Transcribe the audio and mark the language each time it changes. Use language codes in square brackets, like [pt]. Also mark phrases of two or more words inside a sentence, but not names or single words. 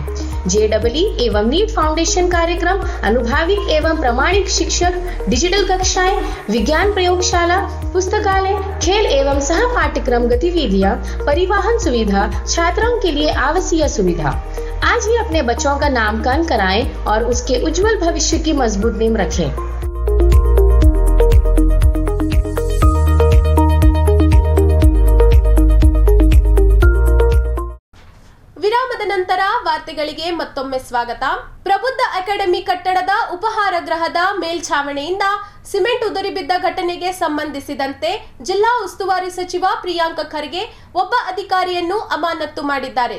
[hi] JEE एवं [en] NEET foundation [hi] कार्यक्रम, अनुभाविक एवं प्रमाणिक शिक्षक, डिजिटल कक्षाएं, विज्ञान प्रयोगशाला, पुस्तकालय, खेल एवं सह पाठ्यक्रम गतिविधियां, परिवहन सुविधा, छात्रों के लिए आवासीय सुविधा। आज ही अपने बच्चों का नामकरण कराएं और उसके उज्जवल भविष्य की मजबूत नींव रखें। [kn] ವಿರಾಮದ ನಂತರ ನಂತರ ವಾರ್ತೆಗಳಿಗೆ ಮತ್ತೊಮ್ಮೆ ಸ್ವಾಗತ. ಪ್ರಬುದ್ಧ ಅಕಾಡೆಮಿ ಕಟ್ಟಡದ ಉಪಹಾರ ಗೃಹದ ಮೇಲ್ಛಾವಣಿಯಿಂದ ಸಿಮೆಂಟ್ ಉದುರಿಬಿದ್ದ ಘಟನೆಗೆ ಸಂಬಂಧಿಸಿದಂತೆ ಜಿಲ್ಲಾ ಉಸ್ತುವಾರಿ ಸಚಿವ ಪ್ರಿಯಾಂಕ ಖರ್ಗೆ ಒಬ್ಬ ಅಧಿಕಾರಿಯನ್ನು ಅಮಾನತು ಮಾಡಿದ್ದಾರೆ.